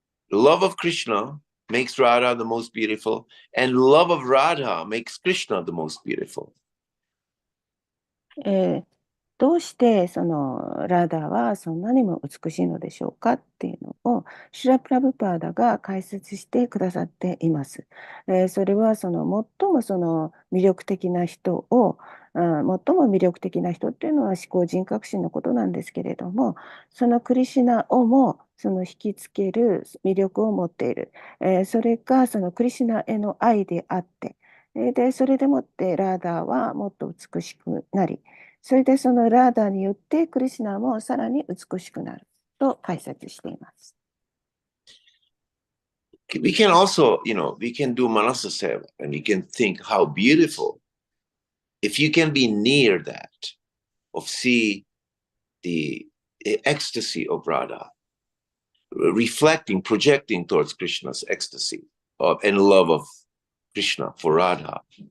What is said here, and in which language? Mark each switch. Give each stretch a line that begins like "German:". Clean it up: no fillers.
English: The love of Krishna makes Radha the most beautiful, and love of Radha makes Krishna the most beautiful.
Japanese: どうしてそのラーダーはそんなにも美しいのでしょうかっていうのをシュラ・プラブパーダが解説してくださっています。それはその最もその魅力的な人を、最も魅力的な人っていうのは思考人格心のことなんですけれども、そのクリシュナをもその引きつける魅力を持っている。それがそのクリシュナへの愛であって、でそれでもってラーダーはもっと美しくなり、それでそのラーダーによってクリシュナもさらに美しくなると解説しています。
English: We can also, we can do Manasa Seva and we can think how beautiful if you can be near that, of see the ecstasy of Radha, reflecting, projecting towards Krishna's ecstasy and love of Krishna for Radha.